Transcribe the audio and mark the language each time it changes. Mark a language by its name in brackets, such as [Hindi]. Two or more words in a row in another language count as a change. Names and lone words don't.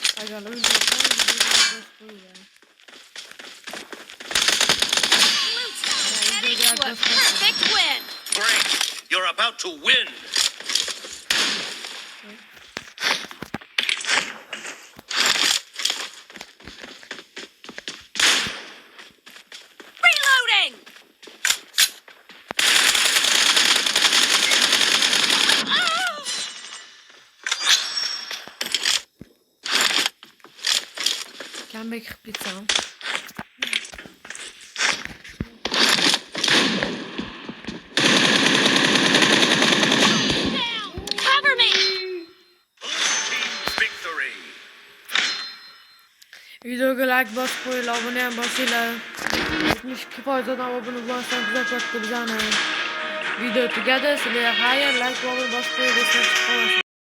[Turkish] Agar öldürürsen videoyu koyacağım. [English] Blue team heading to a perfect win! Great! You're about to win! Reloading! [Uzbek] Comeback qilib ketsam. [English] Cover me! Victory! [Uzbek] Videoga like bosib qo'yinglar, abone ham bosinglar. 72% odam obuna bo'lmasdan kuzatib bizani. Video tugadi. Sizlarga xayr, like va obuna bosib qo'ying, desam chiqib qolasiz.